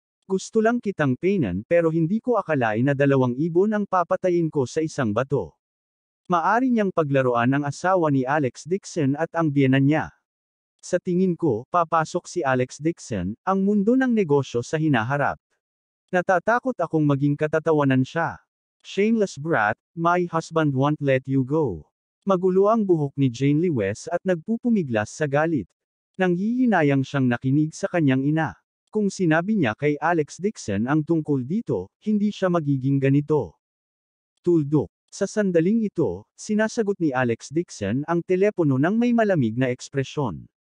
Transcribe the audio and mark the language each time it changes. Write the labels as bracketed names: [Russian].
[Filipino] "Gusto lang kitang painan pero hindi ko akalain na 2,000 ang papatayin ko sa isang bato." Maari niyang paglaruan ang asawa ni Alex Dixon at ang biyenan niya. "Sa tingin ko, papasok si Alex Dixon, ang mundo ng negosyo sa hinaharap. Natatakot akong maging katatawanan siya. [English] Shameless brat, my husband won't let you go." [Filipino] Magulo ang buhok ni Jane Lewes at nagpupumiglas sa galit. Nanghihinayang siyang nakinig sa kanyang ina. Kung sinabi niya kay Alex Dixon ang tungkol dito, hindi siya magiging ganito. Tuldok. Sa sandaling ito, sinasagot ni Alex Dixon ang telepono ng may malamig na ekspresyon.